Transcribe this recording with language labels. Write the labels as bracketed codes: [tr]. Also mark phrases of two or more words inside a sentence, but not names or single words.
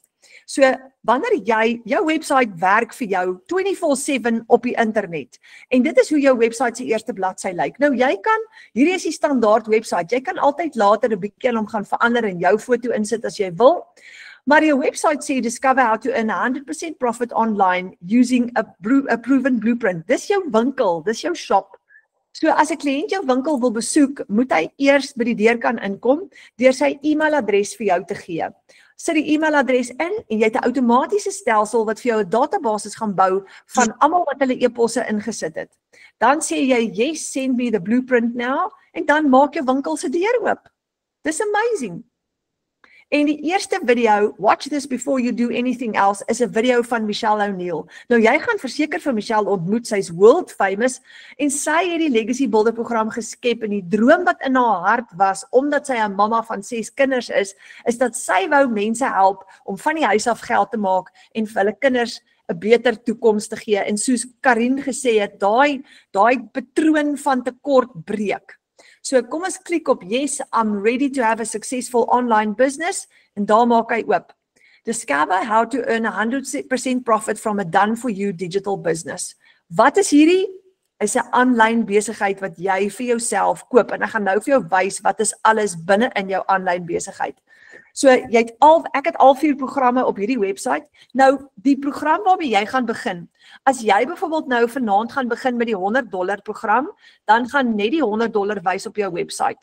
[af] So, wanneer jou website werk vir jou 24/7 op die internet, en dit is hoe jou website se eerste bladsy lyk. Nou, jy kan, hierdie is die standaard website, jy kan altyd later 'n bietjie hom gaan verander en jou foto insit as jy wil, maar jou website sê, [en] discover how to earn 100% profit online using a proven blueprint. [af] Dis jou winkel, dis jou shop. So as 'n kliënt jou winkel wil besoek, moet hy eers by die deur kan inkom, deur sy e-mailadres vir jou te gee. Sit die e-mailadres in en jy het 'n outomatiese stelsel wat vir jou 'n database gaan bou van almal wat hulle e-posse ingesit het. Dan sê jy, [en] yes, send me the blueprint now, [af] en dan maak jou winkel se deur oop. Dis amazing. En die eerste video, [en] watch this before you do anything else, [af] is 'n video van Michelle O'Neil. Nou jy gaan verseker vir Michelle ontmoet, sy's [en] world famous, [af] en sy het die Legacy Builder program geskep, en die droom wat in haar hart was, omdat sy 'n mamma van 6 kinders is dat sy wou mense help om van die huis af geld te maak, en vir hulle kinders 'n beter toekoms te gee, en soos Karin gesê het, daai patroon van tekort breek. So kom ons klik op [en] yes, I'm ready to have a successful online business, [af] en daar maak hy oop. [en] Discover how to earn 100% profit from a done for you digital business. [af] Wat is hierdie? Is 'n aanlyn besigheid wat jy vir jouself koop, en ek gaan nou vir jou wys wat is alles binne in jou aanlyn besigheid. So ek het al 4 programme op hierdie website. Nou die program waarmee jy gaan begin. As jy byvoorbeeld nou vanaand gaan begin met die $100 program, dan gaan net die $100 wys op jou website.